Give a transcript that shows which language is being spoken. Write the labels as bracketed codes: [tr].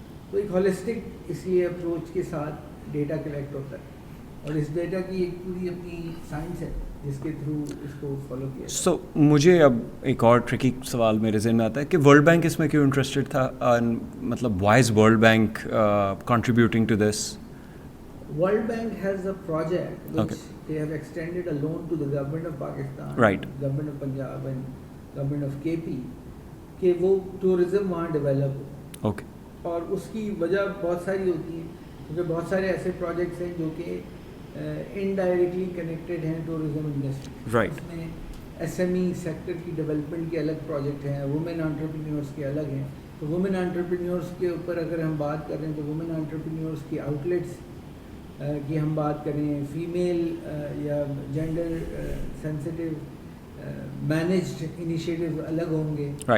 [ur] تو ایک ہولسٹک اس لیے اپروچ کے ساتھ ڈیٹا کلیکٹ ہوتا ہے, اور اس ڈیٹا کی ایک پوری اپنی سائنس ہے جس کے تھرو اس کو فالو کیا. سو مجھے اب ایک اور ٹرکی سوال میرے ذہن میں آتا ہے کہ ورلڈ بینک اس میں کیوں انٹرسٹڈ تھا, مطلب Y is world bank contributing to this? [en] World Bank has a project which they have extended a loan to the government of Pakistan, right, government of Punjab and government of KP [ur] کہ وہ tourism وہاں develop ہو. [en] Okay. [ur] اور اس کی وجہ بہت ساری ہوتی ہے کیونکہ بہت سارے ایسے پروجیکٹس ہیں جو کہ انڈائریکٹلی کنیکٹڈ ہیں ٹورزم انڈسٹری. [en] Right. [ur] اس میں ایس ایم ای سیکٹر کی ڈیولپمنٹ کے الگ پروجیکٹ ہیں, وومن انٹرپرینیورس کے الگ ہیں. تو وومن انٹرپرینیورس کے اوپر اگر ہم بات کر رہے ہیں تو وومن انٹرپرینیورس کی آؤٹ لیٹس کی ہم بات کریں, فیمیل یا جینڈر سینسٹیو مینجڈ انیشیٹیو الگ ہوں گے.